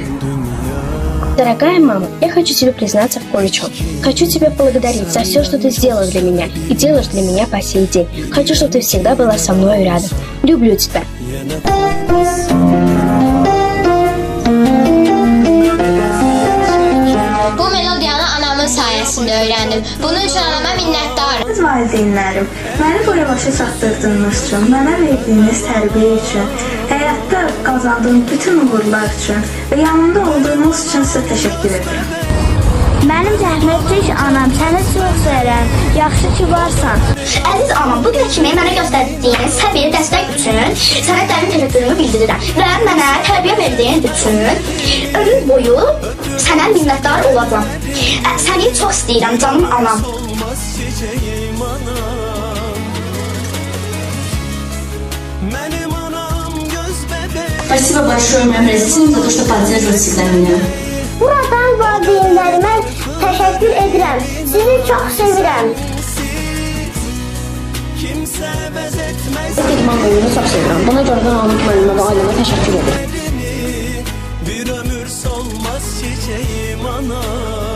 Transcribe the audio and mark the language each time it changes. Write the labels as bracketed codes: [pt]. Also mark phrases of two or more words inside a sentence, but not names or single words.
[ru] Дорогая мама, я хочу тебе признаться в кое-чем. Хочу тебя поблагодарить за все, что ты сделала для меня и делаешь для меня по сей день. Хочу, чтобы ты всегда была со мной рядом. Люблю тебя. [az] hərəsini öyrəndim. Bunun üçün anama minnətdaram. Siz valideynlərim, məni bu başa çatdırdığınız üçün, mənə verdiyiniz tərbiyə üçün, həyatda qazandığım bütün uğurlar üçün və yanımda olduğunuz üçün sizə təşəkkür edirəm. Mənim zəhmətkeş anam, səni çox sevirəm. Yaxşı ki varsan. Əziz anam, bu günə kimi mənə göstərdiyin səbir dəstək üçün sənə dərin təşəkkürümü bildirirəm və mənə tərbiyə verdiyin üçün ömür boyu sənə minnətdar olacağam. Səni çox istəyirəm canım anam. [ru] Спасибо большое моим родителям за то, что поддерживают всегда меня. [az] Buradan valideynlərimə təşəkkür edirəm. Sizi çox sevirəm. İdman bölümünü çox sevirəm. Buna görə də Namik müəllimə və ailəmə təşəkkür edirəm. [tr] Bir ömür solmaz çiçeğim ana.